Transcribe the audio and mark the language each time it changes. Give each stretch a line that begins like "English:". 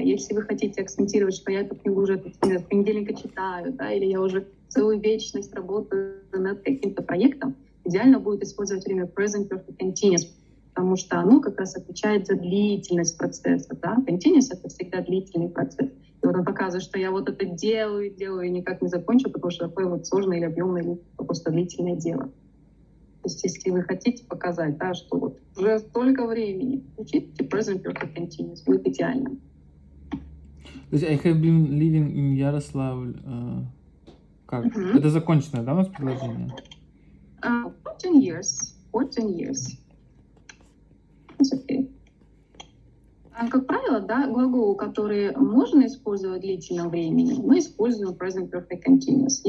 Russian: Если вы хотите акцентировать, что я эту книгу уже с понедельника читаю, да, или я уже целую вечность работаю над каким-то проектом, идеально будет использовать время present perfect continuous, потому что оно как раз отвечает за длительность процесса. Да? Continuous — это всегда длительный процесс. И который показывает, что я вот это делаю и никак не закончу, потому что такое вот сложное или объемное, или просто длительное дело. То есть если вы хотите показать, да, что вот уже столько времени, учите present perfect continuous, будет идеально. То есть
English: I have been living in Ярославль.
Russian: Как? Это законченное, да, у нас предложение?
English: 14 years. 14 years. It's okay.
Russian: Как правило, да, глаголы, которые можно использовать в длительном времени, мы используем present perfect continuous.